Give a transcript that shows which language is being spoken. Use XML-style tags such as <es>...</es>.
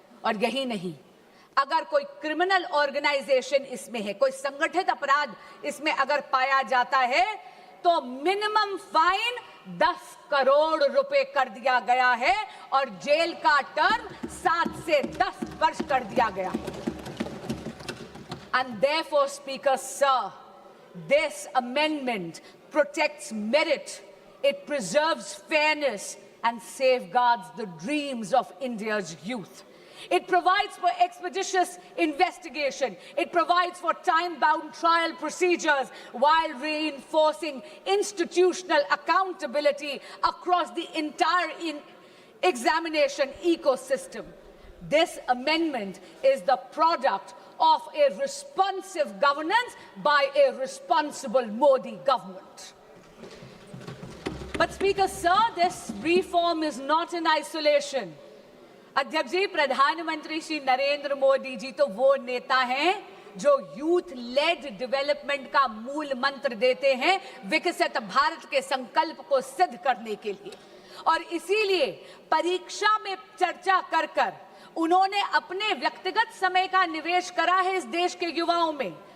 <hi>और यही नहीं, अगर कोई क्रिमिनल ऑर्गेनाइजेशन इसमें है, कोई संगठित अपराध इसमें अगर पाया जाता है तो मिनिमम फाइन 10 करोड़ रुपए कर दिया गया है, और जेल का टर्म 7 से 10 वर्ष कर दिया गया है।</hi> <en>And therefore, Speaker, sir, this amendment protects merit, it preserves fairness and safeguards the dreams of India's youth. It provides for expeditious investigation. It provides for time-bound trial procedures while reinforcing institutional accountability across the entire examination ecosystem. This amendment is the product of a responsive governance by a responsible Modi government. But Speaker, sir, this reform is not in isolation.</en> <hi>अध्यक्ष जी, प्रधानमंत्री श्री नरेंद्र मोदी जी तो वो नेता हैं जो youth lead development का मूल मंत्र देते हैं विकसित भारत के संकल्प को सिद्ध करने के लिए, और इसीलिए परीक्षा में चर्चा कर कर उन्होंने अपने व्यक्तिगत समय का निवेश करा है इस देश के युवाओं में।</hi>